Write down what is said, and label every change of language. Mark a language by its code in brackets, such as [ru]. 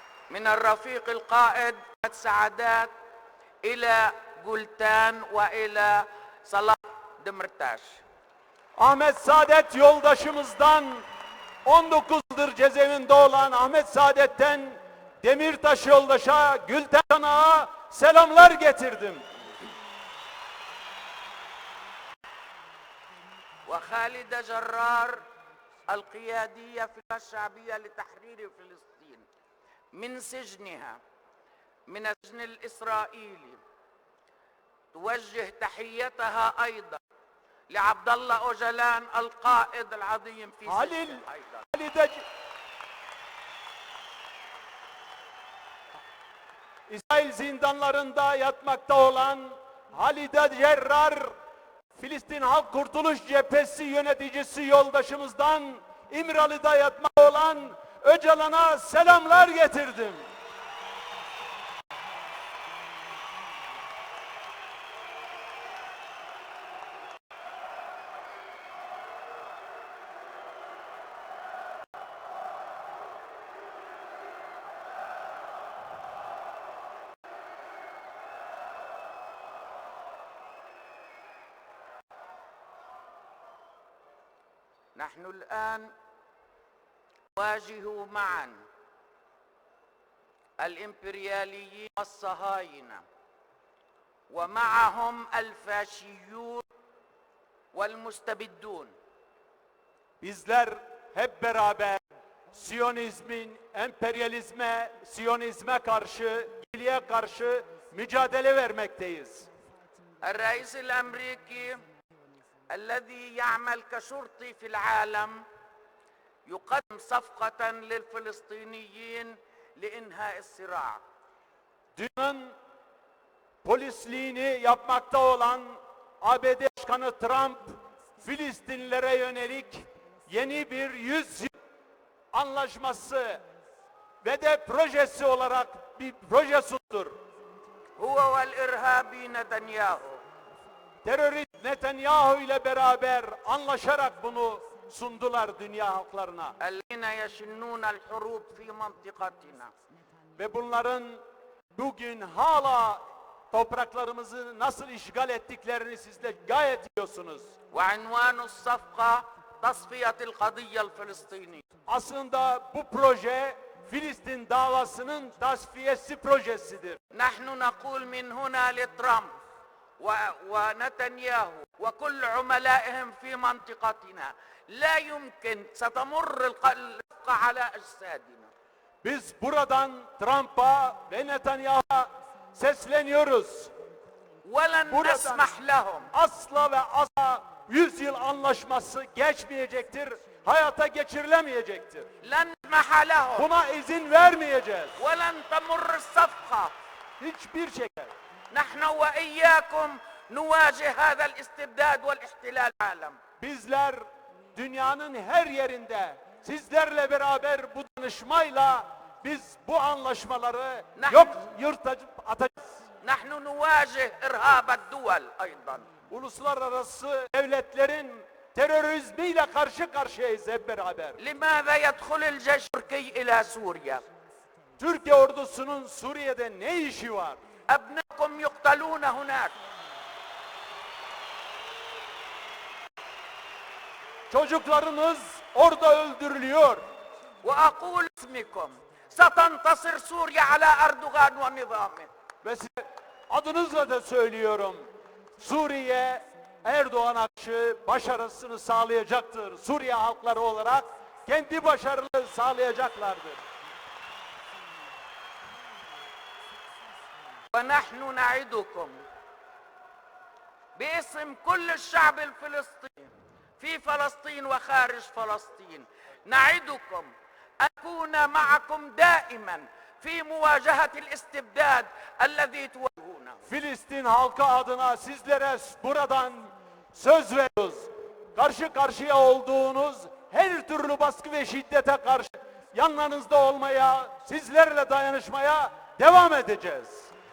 [ar] من الرفيق القائد سعادات إلى جولتان وإلى صلاح دمرتاش. [tr] Ahmet Saadet yoldaşımızdan 19 yıldır cezaevinde olan Ahmet Saadet'ten Demirtaş yoldaşa, Gülten Çanak'a selamlar getirdim. [ar] وخالد جرار القيادية في الشعبية لتحرير فلسطين من سجنها من السجن الإسرائيلي، توجه تحيتها أيضا لعبد الله أوجلان القائد العظيم في سجن أيضا. [tr] İsrail zindanlarında yatmakta olan Halide Cerrar, Filistin Halk Kurtuluş Cephesi yöneticisi yoldaşımızdan İmralı'da yatmakta olan Öcalan'a selamlar getirdim. [ar] نحن الآن نواجه معا الإمبرياليين والصهاينة ومعهم الفاشيون والمستبدون. [tr] Bizler hep beraber Siyonizmin, emperyalizme, Siyonizme karşı, iyiliğe karşı mücadele vermekteyiz. [ar] الرئيس الأمريكي الذي يعمل كشرطي في العالم يقدم صفقة للفلسطينيين لإنهاء الصراع. [tr] Dünyanın polisliğini yapmakta olan ABD Başkanı Trump, Filistinlilere yönelik yeni bir 100 yıl anlaşması ve de projesi olarak bir proje sundur. [ar] هو والإرهابي نتنياهو. [tr] Terörist Netanyahu ile beraber anlaşarak bunu sundular dünya halklarına. [ar] الذين يشنون الحروب في منطقتنا. [tr] ve bunların bugün hala topraklarımızı nasıl işgal ettiklerini siz de gayet biliyorsunuz. [ar] وعنوان الصفقة تصفية القضية الفلسطينية. [tr] Aslında bu proje Filistin davasının tasfiyesi projesidir. [ar] نحن نقول من هنا لترامب ونتنياهو وكل عملائهم في منطقتنا لا يمكن ستمر الصفقة على أجسادنا. [tr] Biz buradan Trump'a ve Netanyahu'ya sesleniyoruz. [ar] وَلَنْ نَسْمَحْ لَهُمْ. [tr] Asla ve asla 100 yıl anlaşması geçmeyecektir, hayata geçirilemeyecektir. [ar] لَنْ نَسْمَحَ لَهُمْ. [tr] Buna izin vermeyeceğiz. [ar] وَلَنْ تَمُرْ الصَّفْقَةِ. [tr] Hiçbir şekilde. [ar] نحن وإياكم نواجه هذا الاستبداد والاحتلال العالم. [tr] Bizler dünyanın her yerinde sizlerle beraber bu danışmayla biz bu anlaşmaları yırtıp atacağız. [ar] نحن نواجه إرهاب الدول أيضا. [tr] Uluslararası devletlerin terörizmiyle karşı karşıyayız hep beraber. [ar] لماذا يدخل الجيش التركي إلى سوريا؟ [tr] Türkiye ordusunun Suriye'de ne işi var? [ar] أبنائكم يقتلون هناك. [tr] Çocuklarınız orada öldürülüyor. [ar] وأقول اسمكم ستنتصر سوريا على أردوغان ونظامه. [tr] Ve size adınızla da söylüyorum. Suriye Erdoğan'a karşı başarısını sağlayacaktır. Suriye halkları olarak kendi başarılarını sağlayacaklardır. [ar] ونحن نعدكم باسم كل الشعب الفلسطيني في فلسطين وخارج فلسطين نعدكم أن أكون معكم دائما في مواجهة الاستبداد الذي تواجهونه. [tr] Filistin halkı adına sizlere buradan söz veriyoruz. Karşı karşıya olduğunuz her türlü baskı ve şiddete karşı yanlarınızda olmaya, sizlerle dayanışmaya devam edeceğiz.